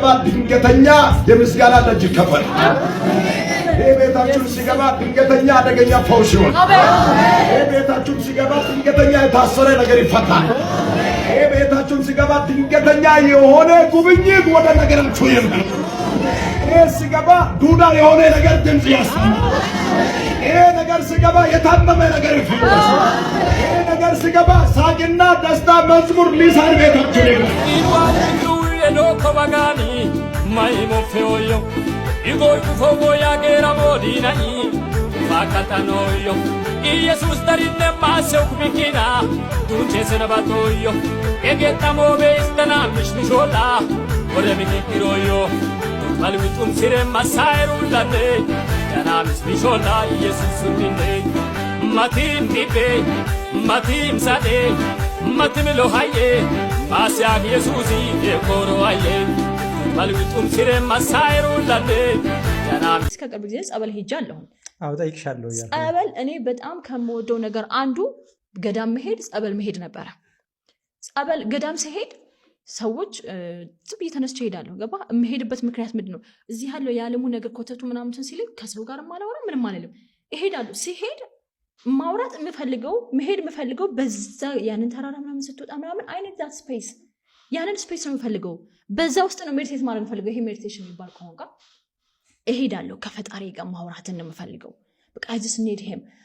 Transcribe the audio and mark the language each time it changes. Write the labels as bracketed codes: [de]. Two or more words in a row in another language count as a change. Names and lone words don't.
[am] ድንገተኛ የምስጋና ደጅ ይከፈት። ይሄ ቤታችሁን ሲገባ ድንገተኛ አደገኛ ፈውስ ይሆን። ይሄ ቤታችሁን ሲገባ ድንገተኛ የታሰረ ነገር ይፈታል። ይሄ ቤታችሁን ሲገባ ድንገተኛ የሆነ ጉብኝት ወደ ነገራችሁ ይመጣል። ይሄ ሲገባ ዱዳ የሆነ ነገር ድምጽ ያሰማል። ይሄ ነገር ሲገባ የታመመ ነገር ይፈወሳል። ይሄ ነገር ሲገባ ሳቅና ደስታ መዝሙር ሊሳን ቤታችሁ ይገባል። Igor kufogo ya gera modina ni fakata noyo Jesus darinde maso kubikina dunche senabatoyo egeta mobe istana mishmishola ore mikiroyo malwitum sire masairu lane yana mishmishola Jesus dinde matim dibe matim sade matim lohaye masya Yesusi ekoro aye malwitum sire masairu lane እስከ ቅርብ ጊዜ ጸበል ሄጃለሁ። አዎ ጠይቅሻለሁ። ጸበል እኔ በጣም ከምወደው ነገር አንዱ ገዳም መሄድ ጸበል መሄድ ነበረ። ጸበል ገዳም ሲሄድ ሰዎች ዝም እየተነስቼ እሄዳለሁ። ገባ የምሄድበት ምክንያት ምንድነው? እዚህ ያለው የዓለሙ ነገር ኮተቱ ምናምን ሲልኝ ከሰው ጋር ማላወራ ምንም አልልም እሄዳለሁ። ሲሄድ ማውራት የምፈልገው መሄድ የምፈልገው በዛ ያንን ተራራ ምናምን ስትወጣ ምናምን አይነት [en] that space [am] ያንን ስፔስ ነው የምፈልገው። በዛ ውስጥ ነው ሜዲቴት ማድረግ የምፈልገው። ይሄ ሜዲቴሽን የሚባል ከሆነ እሄዳለሁ። ከፈጣሪ ጋር ማውራትን ነው የምፈልገው። በቃ [en] I just need him።